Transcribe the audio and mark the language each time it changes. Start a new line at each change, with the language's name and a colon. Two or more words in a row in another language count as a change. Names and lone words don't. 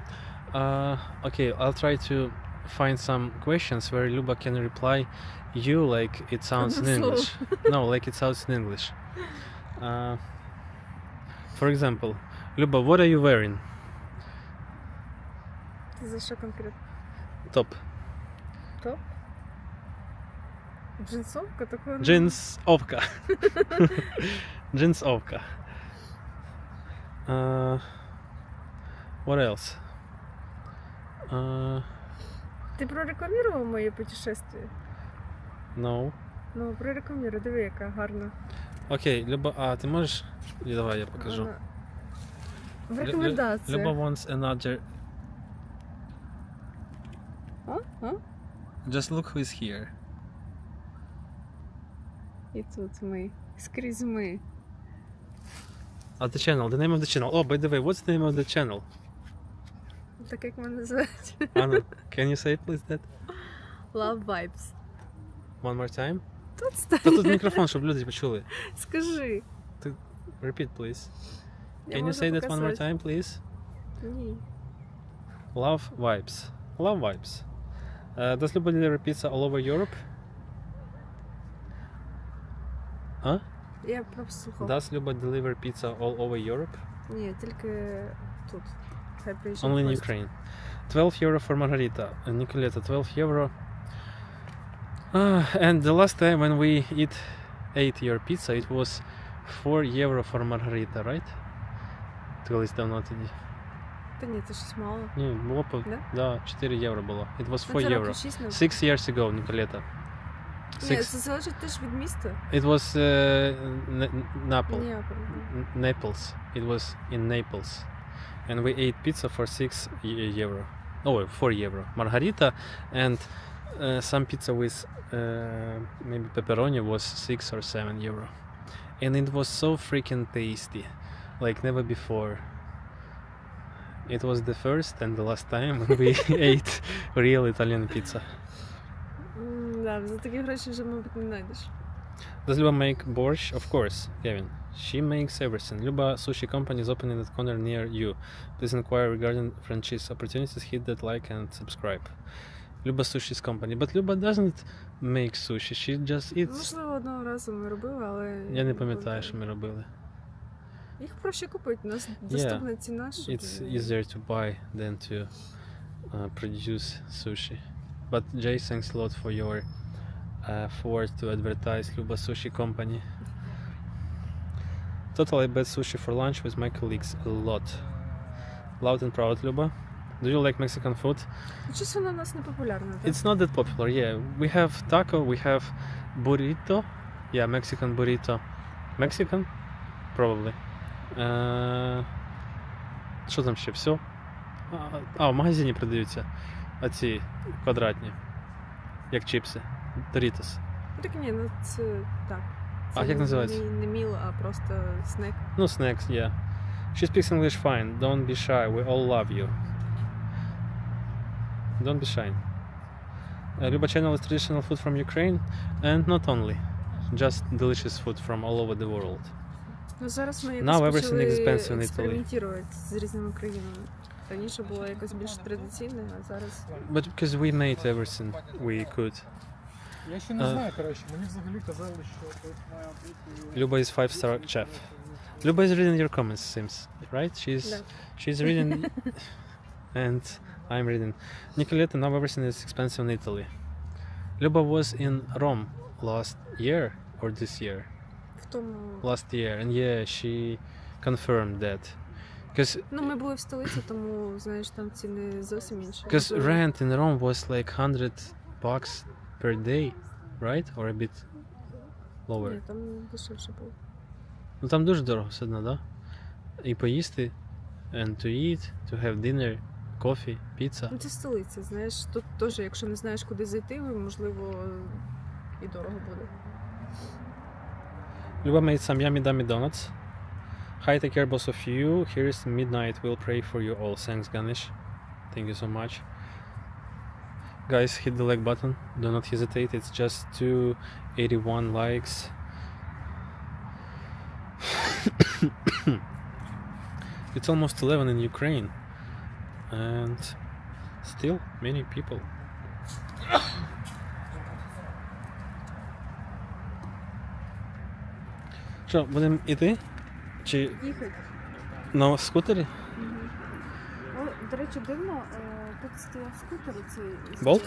English: Okay, I'll try to find some questions where Luba can reply you like it sounds in English. No, like it sounds in English. For example, Luba, what are you wearing?
Ukrainian: Ти за що конкретно? Топ. Топ? Джинсовка? Такого не Джинсовка. Джинсовка.
English: What else?
Ukrainian: Ти прорекламував моє путешествие?
English: No.
Ukrainian: Ну, прорекламуй, диви, яка гарна. Окей, Люба, ти можеш? Давай я покажу. Вона... В рекомендації.
English: Люба wants another... А? Just look who is here.
Ukrainian: І тут ми. Скрізь ми.
English: The channel, the name of the channel. Oh, by the way, what's the name of the channel?
Ukrainian: Так як мене називають.
English: Anna, can you say please that? Love Vibes. One more time?
Ukrainian: Тут стань. Та тут мікрофон, щоб люди почули. Скажи.
English: Repeat, please.
Ukrainian: Я
English: Can you
Ukrainian: можу
English: say that one more
Ukrainian: показати.
English: time, please?
Ukrainian: Ні.
English: Love Vibes. Love Vibes. Does Luba deliver pizza all over Europe?
Ukrainian: Я прослухав.
English: Does Luba deliver pizza all over Europe?
Ukrainian: Ні, тільки тут. Хай приїжджає
English: Only in
Ukrainian: гость.
English: Ukraine. 12 euro for margarita. Nicoletta, 12 euro. And the last time when we ate your pizza, it was 4 euro for margarita, right?
Ukrainian: Колись давно тоді. Та ні, це щось мало. Ні, було по... Да? Да, 4 євро було.
English: It was
Ukrainian: Ну,
English: 4
Ukrainian: це
English: euro.
Ukrainian: років 6,
English: 6 years ago, Nicoletta.
Ukrainian: Ні, це залежить теж від міста.
English: It was Naples.
Ukrainian: Ні,
English: Naples. It was in Naples. And we ate pizza for 6 euro. Oh, 4 euro. Margarita and some pizza with maybe pepperoni was 6 or 7 euro. And it was so freaking tasty. Like never before. It was the first and the last time when we ate real Italian pizza.
Ukrainian: Да, за такі гроші вже, мабуть, не знайдеш.
English: Does Luba make borscht? Of course, Kevin. She makes everything. Luba Sushi Company is opening at corner near you. Please inquire regarding franchise opportunities. Hit that like and subscribe. Luba Sushi's company. But Luba doesn't make sushi. She just eats.
Ukrainian: Можливо, одного разу ми робили, але... Я не пам'ятаю, що ми робили. Їх проще купити, у нас доступна ціна, щоб...
English: It's easier to buy than to produce sushi. But Jay, thanks a lot for your effort to advertise Luba Sushi Company. Total, I bet sushi for lunch with my colleagues a lot. Loud and proud, Luba. Do you like Mexican food?
Ukrainian: Щось воно у нас не популярне, так?
English: It's not that popular, yeah. We have taco, we have burrito. Yeah, Mexican burrito. Mexican? Probably.
Ukrainian: Що там ще? Все? В магазині продаються оці квадратні, як чіпси.
English: Doritos.
Ukrainian: Так ні, ну це так. Це Як називається? Не міл, а просто снек. Ну,
English: snacks, yeah. She speaks English fine. Don't be shy. We all love you. Don't be shy. Luba channel is traditional food from Ukraine and not only. Just delicious food from all over the world.
Ukrainian: Ну зараз ми
English: Now
Ukrainian: якось
English: everything expensive
Ukrainian: почали
English: in Italy.
Ukrainian: експериментувати з різними країнами. Раніше було якось більш традиційне, а зараз...
English: But because we made everything we could.
Ukrainian: Я ще не знаю, коротше, мені взагалі казали, що тут має бути...
English: Luba is 5-star chef. Luba is reading your comments, seems, right? She's reading and I'm reading. Nicoletta, now everything is expensive in Italy. Luba was in Rome last year or this year?
Ukrainian: В тому...
English: Last year, and yeah, she confirmed that. Because
Ukrainian: Ну, ми були в столиці, тому, знаєш, там ціни зовсім інші.
English: rent in Rome was like $100 per day, right? Or a bit lower.
Ukrainian: Ні, там дешевше було. Ну там дуже дорого все одно, да? І поїсти,
English: and to eat, to have dinner, coffee, pizza.
Ukrainian: Ну, це столиця, знаєш, тут теж, якщо не знаєш, куди зайти, можливо, і дорого буде.
English: Luba made some yummy dummy donuts. Hi, take care both of you. Here is midnight. We'll pray for you all. Thanks, Ganesh. Thank you so much. Guys, hit the like button. Do not hesitate. It's just 281 likes. It's almost 11 in Ukraine. And still many people.
Ukrainian: Що, будемо іти? Чи Їхати. на скутері? О, До речі, дивно, тут стояв скутер цей. Болт?